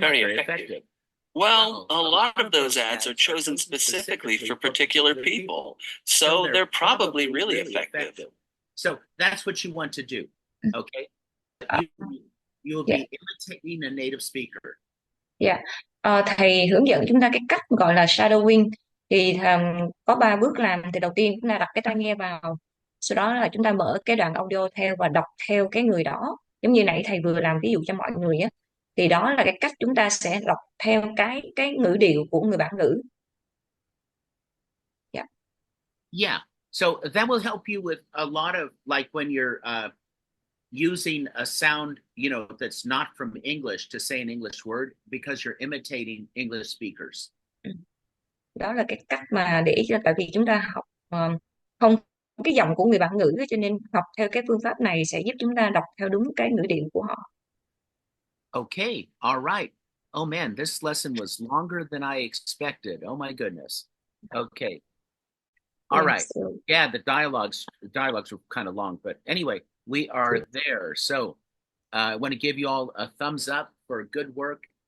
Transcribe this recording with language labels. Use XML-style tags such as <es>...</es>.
<en>very effective. Well, a lot of those ads are chosen specifically for particular people, so they're probably really effective. So that's what you want to do, okay? You'll be imitating a native speaker. Dạ.</en> <vi>Thầy hướng dẫn chúng ta cái cách gọi là shadowing. Thì có 3 bước làm. Thì đầu tiên chúng ta đặt cái tai nghe vào. Sau đó là chúng ta mở cái đoạn audio theo và đọc theo cái người đó. Giống như nãy thầy vừa làm ví dụ cho mọi người á. Thì đó là cái cách chúng ta sẽ đọc theo cái ngữ điệu của người bản ngữ.</vi> <en>Yeah. Yeah. So that will help you with a lot of, like when you're using a sound, that's not from English to say an English word, because you're imitating English speakers.</en> <vi>Đó là cái cách mà để cho, tại vì chúng ta học không cái giọng của người bản ngữ, cho nên học theo cái phương pháp này sẽ giúp chúng ta đọc theo đúng cái ngữ điệu của họ.</vi> <en>Okay, all right. Oh man, this lesson was longer than I expected. Oh my goodness. Okay. All right. Yeah, the dialogues were kind of long, but anyway, we are there. So I want to give you all a thumbs up for good work.</en>